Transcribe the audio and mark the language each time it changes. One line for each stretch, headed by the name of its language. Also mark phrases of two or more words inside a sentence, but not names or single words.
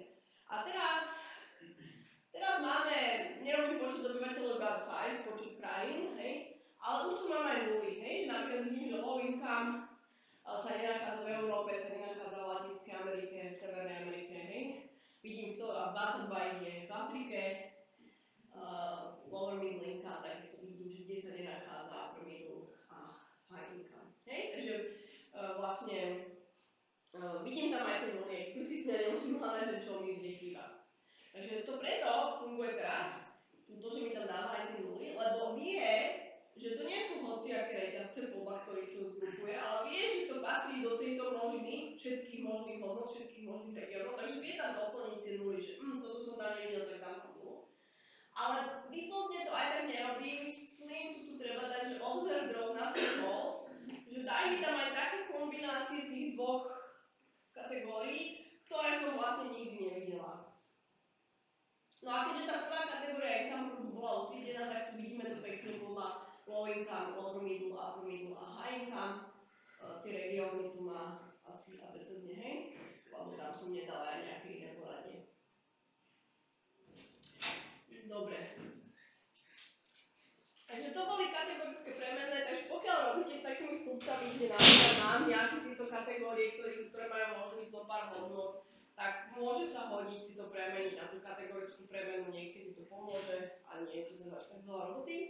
Slovak: A teraz máme, nerobím počet obyvateľov iba size, počet krajín, hej, ale už tu máme aj nuly, hej, že napríklad vidím, že
English: low income
Slovak: sa nenachádza v Európe, sa nenachádza v Latinskej Amerike, v Severnej Amerike, hej. Vidím to a 22 ich je v Afrike,
English: lower middle income,
Slovak: takisto vidím, že kde sa nenachádza
English: upper middle
Slovak: a
English: high income,
Slovak: hej, takže vlastne vidím tam aj tie nuly explicitne, nemusím hľadať, že čo mi kde chýba. Takže to preto funguje teraz, to, že mi tam dáva aj tie nuly, lebo vie, že to nie sú hociaké reťazce, podľa ktorých to zgrupuje, ale vie, že to patrí do tejto množiny všetkých možných hodnot, všetkých možných regiónov, takže vie tam doplniť tie nuly, že toto som tam nevidel, tak dám tam nulu. Ale defaultne to aj tak nerobí, myslím, tu treba dať, že
English: observe the
Slovak: rovnacích false, že daj mi tam aj také kombinácie tých dvoch kategórií, ktoré som vlastne nikdy nevidela. No a keďže tá prvá kategória
English: income group
Slovak: bola utriedená, tak tu vidíme to pekne podľa
English: low income, lower middle, upper middle
Slovak: a
English: high income.
Slovak: Tie regióny tu má asi abecedne, hej, lebo tam som nedala aj nejaké iné poradie. Dobre. Takže to boli kategorické premenné, takže pokiaľ robíte s takými slupcami, kde napríklad mám nejaké tieto kategórie, ktoré majú možnosť zo pár hodnot, tak môže sa hodiť si to premeniť na tú kategorickú premenu, niekedy to pomôže a nie je to zase tak veľa roboty.